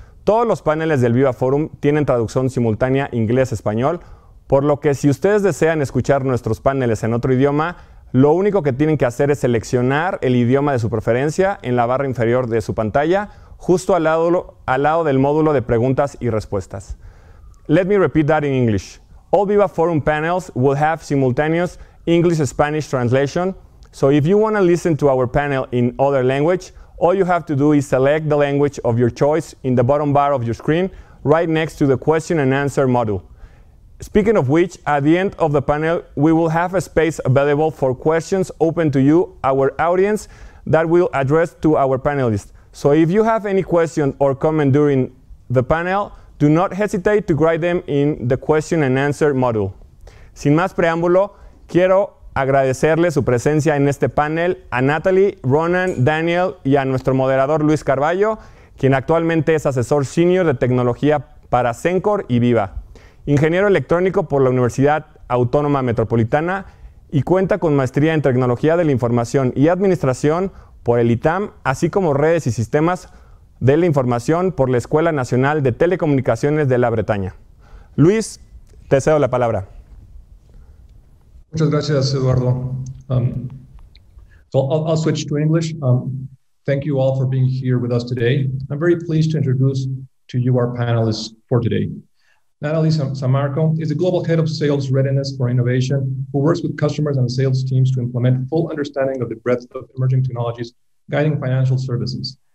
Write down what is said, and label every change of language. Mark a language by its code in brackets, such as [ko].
[es] Todos los paneles del Viva Forum tienen traducción simultánea inglés-español, por lo que si ustedes desean escuchar nuestros paneles en otro idioma, lo único que tienen que hacer es seleccionar el idioma de su preferencia en la barra inferior de su pantalla, justo al lado del módulo de preguntas y respuestas. [en] Let me repeat that in English. All Viva Forum panels will have simultaneous English-Spanish translation, so if you want to listen to our panel in other language, all you have to do is select the language of your choice in the bottom bar of your screen, right next to the question and answer module. Speaking of which, at the end of the panel, we will have a space available for questions open to you, our audience, that we'll address to our panelists. So if you have any question or comment during the panel, do not hesitate to write them in the question and answer module. [es] Sin más preámbulo, quiero agradecerle su presencia en este panel a Natalie, Ronan, Daniel y a nuestro moderador Luis Carballo, quien actualmente es asesor senior de tecnología para Cencor y Viva. Ingeniero electrónico por la Universidad Autónoma Metropolitana y cuenta con maestría en Tecnología de la Información y Administración por el ITAM, así como Redes y Sistemas de la Información por la Escuela Nacional de Telecomunicaciones de la Bretaña. Luis, te cedo la palabra. Muchas gracias, Eduardo. [en] I'll switch to English. Thank you all for being here with us today. I'm very pleased to introduce to you our panelists for today. Natalie Samarco is the Global Head of Sales Readiness for Innovation, who works with customers and sales teams to implement full understanding of the breadth of emerging technologies guiding financial services.